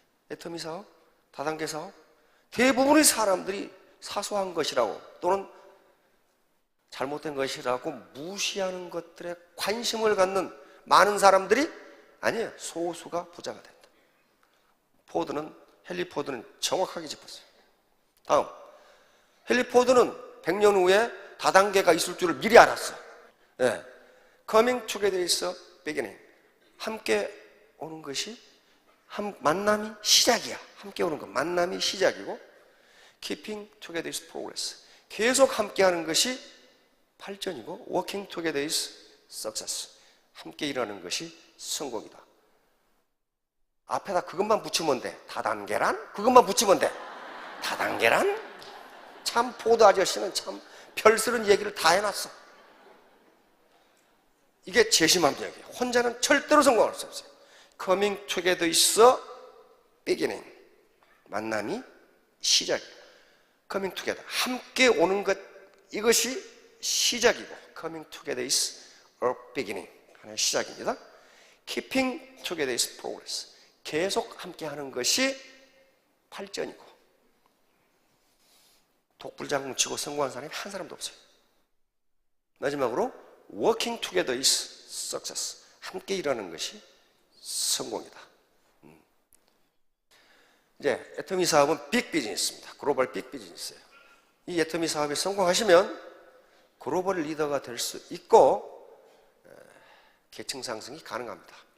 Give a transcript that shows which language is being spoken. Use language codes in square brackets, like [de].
[ko] 애터미 사업, 다단계 사업, 대부분의 사람들이 사소한 것이라고 또는 잘못된 것이라고 무시하는 것들에 관심을 갖는 많은 사람들이 아니에요. 소수가 부자가 된다. 헨리 포드는 정확하게 짚었어요. 다음, 헨리 포드는 100년 후에 다단계가 있을 줄을 미리 알았어. 네. [en] Coming together is a beginning. [ko] 함께 오는 것이 만남이 시작이야. 함께 오는 것, 만남이 시작이고, [en] Keeping together is progress. [ko] 계속 함께하는 것이 발전이고, [en] Working together is success. [ko] 함께 일하는 것이 성공이다. 앞에다 그것만 붙이면 돼. 다단계란? 그것만 붙이면 돼. 다단계란? 참 포드 아저씨는 참 별스런 얘기를 다 해놨어. 이게 재심함력이에요. 혼자는 절대로 성공할 수 없어요. [en] Coming together is a beginning. [ko] 만남이 시작이에요. [en] Coming together. [ko] 함께 오는 것, 이것이 시작이고, [en] Coming together is a beginning. [ko] 하나의 시작입니다. [en] Keeping together is progress. [ko] 계속 함께 하는 것이 발전이고, 독불장군 치고 성공한 사람이 한 사람도 없어요. 마지막으로 [en] Working together is success. [ko] 함께 일하는 것이 성공이다. 이제 애터미 사업은 빅 비즈니스입니다. 글로벌 빅 비즈니스예요. 이 애터미 사업에 성공하시면 글로벌 리더가 될 수 있고 계층 상승이 가능합니다.